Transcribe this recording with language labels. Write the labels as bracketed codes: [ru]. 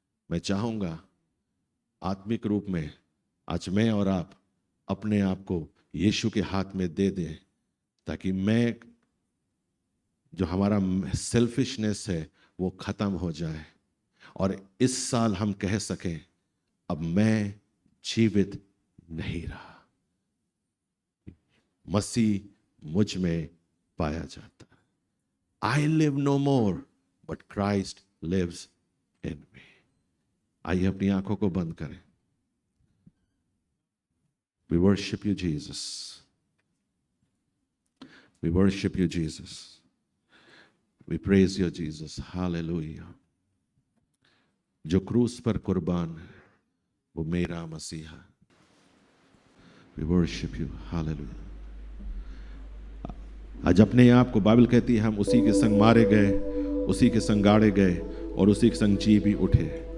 [hi] मैं चाहूंगा आत्मिक रूप में आज मैं और आप अपने आप को यीशु के हाथ में दे दें, ताकि मैं जो हमारा सेल्फिशनेस है वो खत्म हो जाए, और इस साल हम कह सकें अब मैं जीवित नहीं रहा, मसीह मुझ में पाया जाता है। [en] I live no more, but Christ lives in me. [hi] आइए अपनी आंखों को बंद करें। [en] We worship you, Jesus. We worship you, Jesus. We praise you, Jesus. Hallelujah. [hi] जो क्रूस पर कुर्बान है वो मेरा मसीहा। [en] We worship you. Hallelujah. [hi] आज अपने आप को बाइबल कहती है हम उसी के संग मारे गए, उसी के संग गाड़े गए और उसी के संग जी भी उठे।